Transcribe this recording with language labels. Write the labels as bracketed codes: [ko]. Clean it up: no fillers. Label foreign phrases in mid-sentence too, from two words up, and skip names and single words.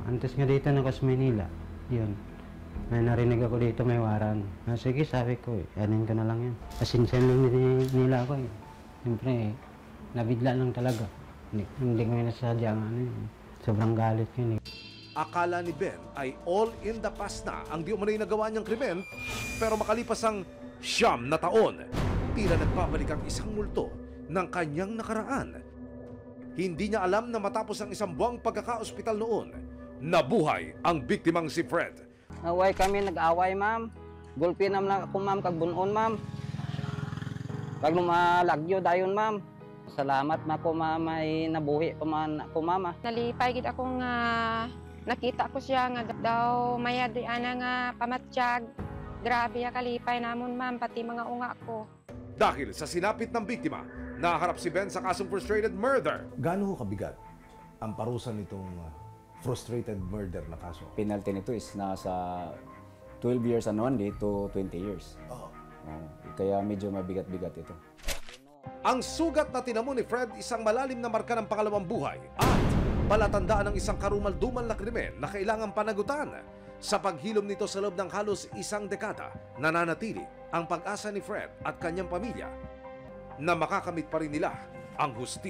[tl] Antes nga dito na sa Manila, yun. May narinig ako dito, may waran. Sige, sabi ko, anin ko na lang yan. Pasinsan lang nila ako eh. Siyempre, nabigla lang talaga. Hindi ko nasadya sobrang galit yun eh. Akala ni Ben ay [en] all in the past [tl] na ang di umano'y nagawa niyang krimen, pero makalipas ang 9 na taon, tila nagbabalik ang isang multo ng kanyang nakaraan. Hindi niya alam na matapos ang 1 buwang pagkaka-ospital noon, nabuhay ang biktimang si Fred. [hil] Away kami, nag-away, ma'am. Gulpi naman ako, ma'am, kag bunon, ma'am. Kag lumalagyo dayon, ma'am. Salamat na ko, ma'am, ay nabuhi pa man ako, ma'am. Nalipay gid ako nga nakita ko siya nga daw mayad di ana nga pamatsyag. Grabe ya kalipay namon, ma'am, pati mga unga ko. [tl] Dahil sa sinapit ng biktima, naharap si Ben sa kasong [en] frustrated murder. [tl] Gaano ho kabigat ang parusa nitong [en] frustrated murder [tl] na kaso? [en] Penalty [tl] nito [en] is nasa 12 years and 1 day to 20 years. [tl] Kaya medyo mabigat-bigat ito. Ang sugat na tinamo ni Fred isang malalim na marka ng pangalawang buhay at palatandaan ng isang karumal-dumal na krimen na kailangang panagutan. Sa paghilom nito sa loob ng halos 1 dekada, nananatili ang pag-asa ni Fred at kanyang pamilya na makakamit pa rin nila ang hustisya.